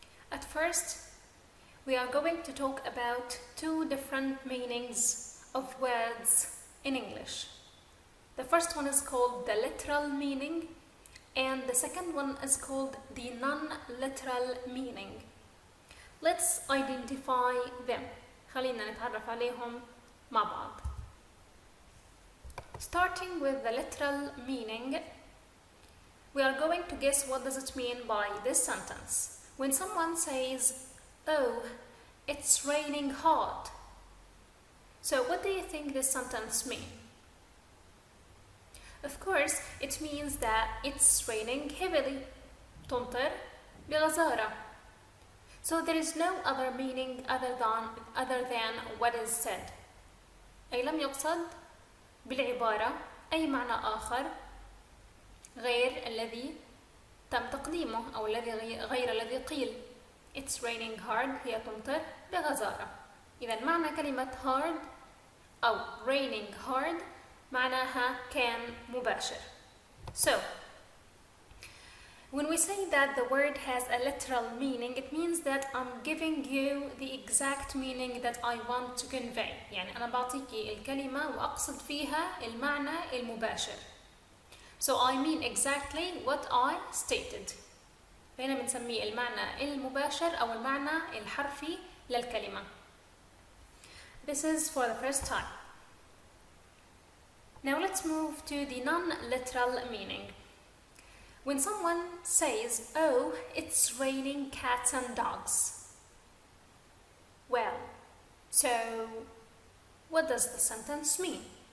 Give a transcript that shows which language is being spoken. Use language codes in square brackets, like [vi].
[en] At first, we are going to talk about two different meanings of words in English. The first one is called the literal meaning, and the second one is called the non-literal meaning. Let's identify them. [ar] خلينا نتعرف عليهم مع بعض. [en] Starting with the literal meaning, we are going to guess what does it mean by this sentence. When someone says, "Oh, it's raining hard." So what do you think this sentence means? Of course, it means that it's raining heavily. [ar] تمطر بغزارة. [en] So there is no other meaning other than what is said. [ar] أي لم يقصد بالعبارة أي معنى آخر غير الذي تم تقديمه أو غير الذي قيل. [en] It's raining hard [ar] هي تمطر بغزارة. إذا معنى كلمة hard أو raining hard معناها كان مباشر. [en] So, when we say that the word has a literal meaning, it means that I'm giving you the exact meaning that I want to convey. [ar] يعني أنا بعطيكي الكلمة وأقصد فيها المعنى المباشر. [en] So I mean exactly what I stated. [ar] هنا بنسميه المعنى المباشر أو المعنى الحرفي للكلمة. [en] This is for the first time. Now let's move to the non-literal meaning. When someone says, "Oh, it's raining cats and dogs." Well, so what does the sentence mean?